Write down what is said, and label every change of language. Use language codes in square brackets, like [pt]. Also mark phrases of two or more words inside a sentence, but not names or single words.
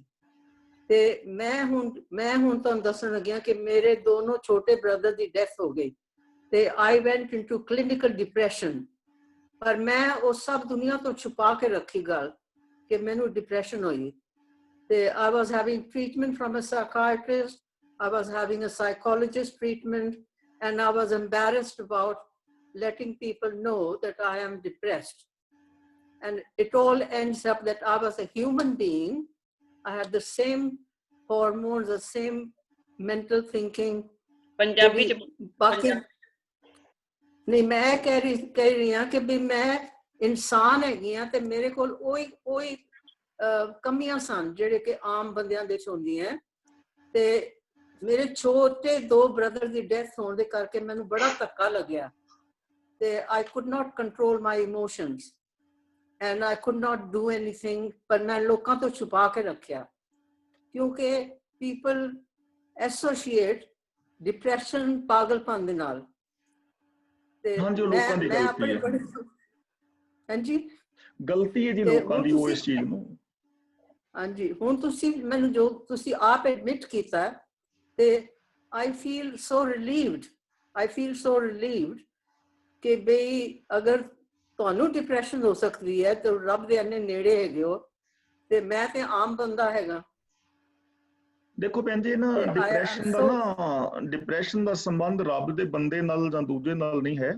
[pa] ਤੇ ਮੈਂ ਹੁਣ ਤੁਹਾਨੂੰ ਦੱਸਣ ਲੱਗਿਆ ਕਿ ਮੇਰੇ ਦੋਨੋਂ ਛੋਟੇ ਬ੍ਰਦਰ ਦੀ ਡੈਥ ਹੋ ਗਈ ਤੇ [en] I went into clinical depression. [pa] ਪਰ ਮੈਂ ਉਹ ਸਭ ਦੁਨੀਆ ਤੋਂ ਛੁਪਾ ਕੇ ਰੱਖੀ ਗੱਲ ਕਿ ਮੈਨੂੰ ਡਿਪਰੈਸ਼ਨ ਹੋਈ। [en] ਤੇ I was having treatment from a psychiatrist, I was having a psychologist treatment, and I was embarrassed about letting people know that I am depressed. And it all ends up that I was a human being. I had the same hormones, the same mental thinking. [pa] ਪੰਜਾਬੀ ਚ ਬਾਕੀ ਨਹੀਂ, ਮੈਂ ਕਹਿ ਰਹੀ ਹਾਂ ਕਿ ਵੀ ਮੈਂ ਇਨਸਾਨ ਹੈਗੀ ਹਾਂ ਤੇ ਮੇਰੇ ਕੋਲ ਉਹੀ ਕਮੀਆਂ ਸਨ ਜਿਹੜੇ ਕਿ ਆਮ ਬੰਦਿਆਂ ਦੇ ਚ ਹੁੰਦੀਆਂ। ਤੇ ਮੇਰੇ ਛੋਟੇ 2 ਬ੍ਰਦਰ ਦੀ ਡੈਥ ਹੋਣ ਦੇ ਕਰਕੇ ਮੈਨੂੰ ਬੜਾ ਧੱਕਾ ਲੱਗਿਆ ਤੇ [en] I could not control my emotions and I could not do anything। [pa] ਪਰ ਮੈਂ ਲੋਕਾਂ ਤੋਂ ਛੁਪਾ ਕੇ ਰੱਖਿਆ ਕਿਉਂਕਿ [en] people associate depression [pa] ਪਾਗਲਪਨ ਦੇ ਨਾਲ। ਹਾਂਜੀ ਲੋਕਾਂ ਦੀ ਗਲਤੀ ਹੈ। ਹਾਂਜੀ ਗਲਤੀ ਹੈ ਜੀ ਲੋਕਾਂ ਦੀ ਉਹ ਇਸ ਚੀਜ਼ ਨੂੰ। ਹਾਂਜੀ ਹੁਣ ਤੁਸੀਂ ਮੈਨੂੰ ਜੋ ਤੁਸੀਂ ਆਪ ਐਡਮਿਟ ਕੀਤਾ ਤੇ [en] I feel so relieved [pa] ਕਿ ਬਈ ਅਗਰ ਤੁਹਾਨੂੰ ਡਿਪਰੈਸ਼ਨ ਹੋ ਸਕਦੀ ਹੈ ਤੇ ਰੱਬ ਦੇ ਇੰਨੇ ਨੇੜੇ ਹੈਗੇ ਹੋ ਤੇ ਮੈਂ ਤੇ ਆਮ ਬੰਦਾ ਹੈਗਾ। ਦੇਖੋ ਭੈਣ ਜੀ ਨਾ ਡਿਪਰੈਸ਼ਨ ਦਾ ਸੰਬੰਧ ਰੱਬ ਦੇ ਬੰਦੇ ਨਾਲ ਜਾਂ ਦੂਜੇ ਨਾਲ ਨਹੀਂ ਹੈ।